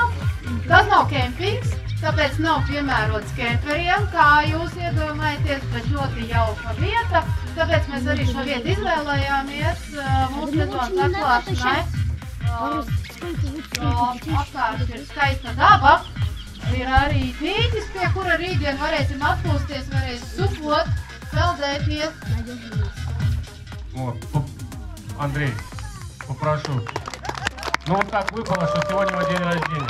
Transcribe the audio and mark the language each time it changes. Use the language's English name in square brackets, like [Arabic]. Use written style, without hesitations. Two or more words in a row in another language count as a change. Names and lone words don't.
[Latvian] Tas nav kempings, tāpēc nav piemērots kemperiem, kā jūs iedomājaties, bet ļoti jauka vieta. Tāpēc mēs arī šo vietu izvēlējāmies mūsu sezonas atklāšanai. Apkārt ir skaista daba, ir arī dīķis, pie kura rītdien varēsim atpūsties, varēsim supot, peldēties. [Russian] Вот, Андрей, попрошу. Ну вот так выпало, что сегодня мой день рождения.